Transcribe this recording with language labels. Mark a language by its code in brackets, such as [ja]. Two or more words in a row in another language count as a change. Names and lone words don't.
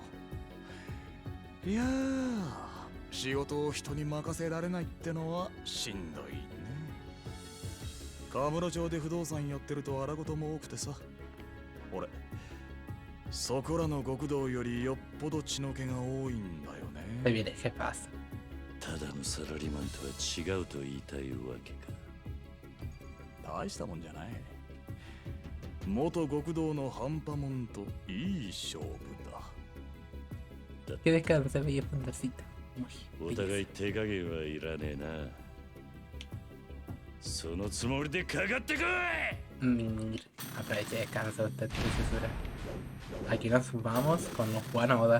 [ja] いやー、仕事を人に任せられないってのはしんどいね。河村町で不動産やってると荒事も多くてさ。俺そこらの極道よりよっぽど血の気が多いんだよ [es] Se [ja] ね。 [es] viene, ¿qué pasa? [ja] ただのサラリーマンとは違うと言いたいわけか。大したもんじゃない。元極道の半端もんといい勝負だ。 [es] Que descanse, bella Pandarcita. [ja] お互い手加減はいらねえな。そのつもりでかかってこい。 [es] Aproveche y descansa usted, preciosura. Aquí nos vamos con Juan Oda.